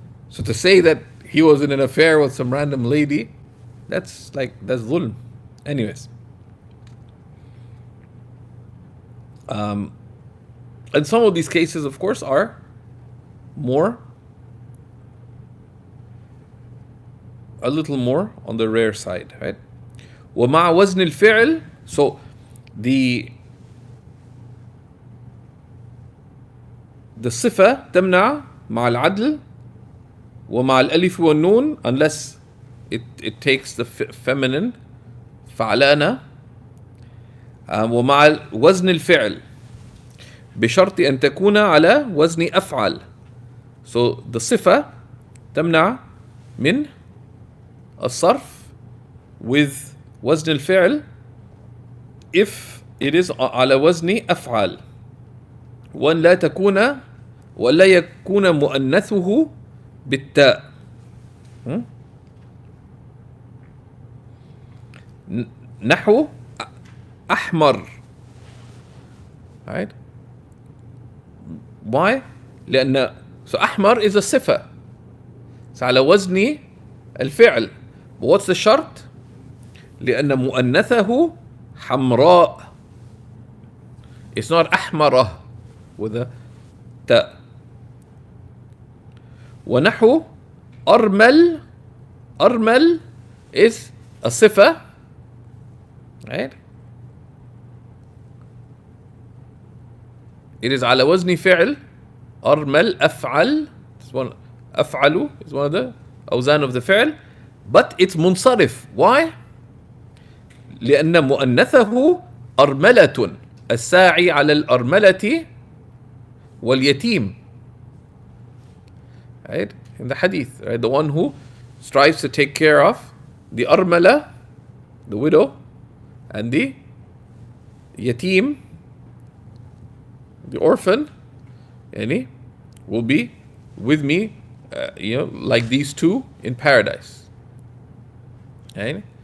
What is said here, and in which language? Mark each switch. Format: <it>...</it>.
<en>So to say that he was in an affair with some random lady, that's dhulm. Anyways. And some of these cases, of course, are a little more on the rare side, right?</en> <ar>ومع وزن الفعل,</ar> <en>so the</en> <ar>صفة تمنع مع العدل ومع الألف والنون,</ar> <en>unless it takes the feminine</en> <ar>فعلانة, ومع وزن الفعل بشرط أن تكون على وزن أفعل.</ar> <en>So the</en> <ar>صفة تمنع من الصرف</ar> <en>with</en> <ar>وزن الفعل</ar> <en>if it is</en> <ar>على وزن أفعل, وأن لا تكون ولا يكون مؤنثه بالتاء. نحو أحمر.</ar> <en>Right? Why?</en> <ar>لأن</ar> <en>so أحمر is a صفة. It's</en> <ar>على وزن الفعل.</ar> <en>But what's the شرط?</en> <ar>لأن مؤنثه حمراء.</ar> <en>It's not أحمرة with a تاء.</en> <ar>ونحو أرمل. أرمل</ar> <en>is a</en> <ar>صفة.</ar> <en>Right? It is</en> <ar>على وزن فعل. أرمل أفعل.</ar> <en>أفعل is one of the أوزان of the فعل. But it's منصرف. Why?</en> <ar>لأن مؤنثه أرملة. الساعي على الأرملة واليتيم.</ar> <en>Right? In the hadith, right? The one who strives to take care of the أرملة, the widow, and the yatim, the orphan, yani, will be with me, like these two in paradise. Right?</en>